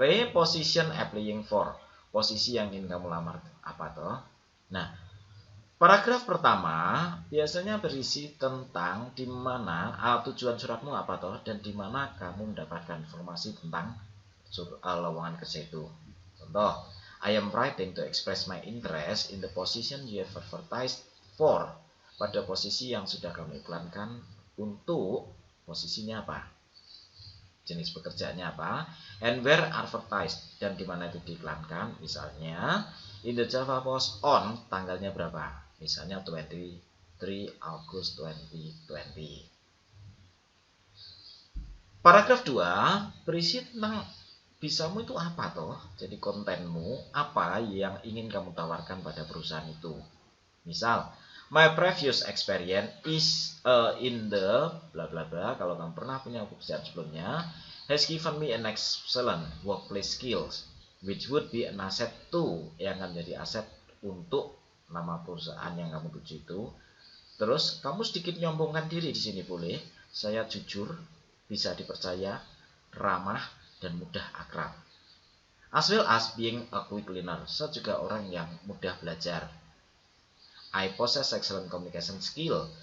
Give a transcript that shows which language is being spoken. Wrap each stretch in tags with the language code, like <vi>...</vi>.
<en>Position applying for.</en> <id>Posisi yang ingin kamu lamar apa toh? Nah, paragraf pertama biasanya berisi tentang di mana tujuan suratmu apa toh dan di mana kamu mendapatkan informasi tentang lowongan kerja itu.</id> <en>Contoh, I am writing to express my interest in the position you have advertised for.</en> <id>Pada posisi yang sudah kamu iklankan untuk posisinya apa? Jenis pekerjaannya apa?</id> <en>And where advertised,</en> <id>dan di mana itu diiklankan? Misalnya</id> <en>in the Java Post on</en> <id>tanggalnya berapa? Misalnya 23 Agustus 2020. Paragraf 2 berisi tentang bisamu itu apa toh? Jadi kontenmu apa yang ingin kamu tawarkan pada perusahaan itu.</id> <en>Misal, my previous experience is in the bla bla bla.</en> <id>Kalau kamu pernah punya pekerjaan sebelumnya,</id> <en>has given me an excellent workplace skills, which would be an asset to,</en> <id>yang akan menjadi aset untuk nama perusahaan yang kamu tuju itu. Terus kamu sedikit nyombongkan diri di sini boleh. Saya jujur, bisa dipercaya, ramah, dan mudah akrab.</id> <en>As well as being a quick learner.</en> <id>Saya juga orang yang mudah belajar.</id> <en>I possess excellent communication skill.</en>